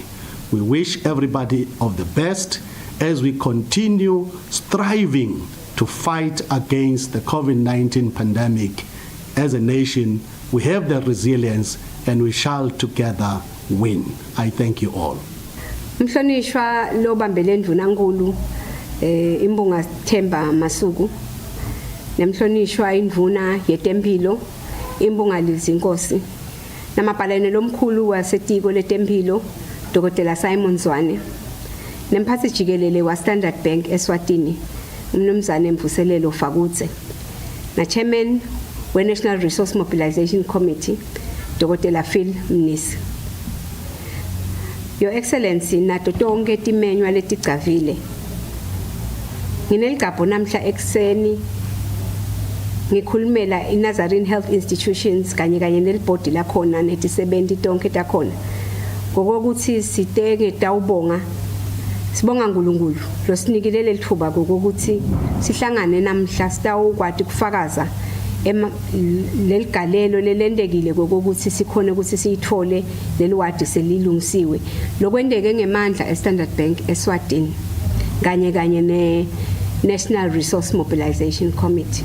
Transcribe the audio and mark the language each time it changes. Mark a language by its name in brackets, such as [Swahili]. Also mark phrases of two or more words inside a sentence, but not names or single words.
[English] We wish everybody of the best as we continue striving to fight against the COVID-19 pandemic. As a nation, we have the resilience and we shall together win. I thank you all. [Swati] Mhlonishwa lo bambele ndvuna nkulu imbonga Themba Masuku, nemhlonishwa indvuna yetempilo imbonga Lizinkosi, namabhalane lomkhulu wasetiko letempilo Dr. Simon Zwane, nemphathi jikelele wa Standard Bank Eswatini umnumzane Mvuselelo Fakutse, na chairman we National Resource Mobilization Committee Dr. Phil Mnisi. [English] Your Excellency, [Swati] nato tonke timenywa letigcavile. Ngineligabho namhla ekseni ngikhulumela iNazarene Health Institutions kanye nelibhodi lakhona netisebenti tonke takhona. Ngokuthi sitenge tawubonga. Sibonga uNkulunkulu losinikile lethuba ngokuthi sihlangane namhla sitawukwati kufakaza leligalelo lelendekile kokuthi sikhona ukuthi siyithole leliwadi selilungisiwe lokwendeke ngemandla eStandard Bank Eswatini kanye ne National Resource Mobilization Committee.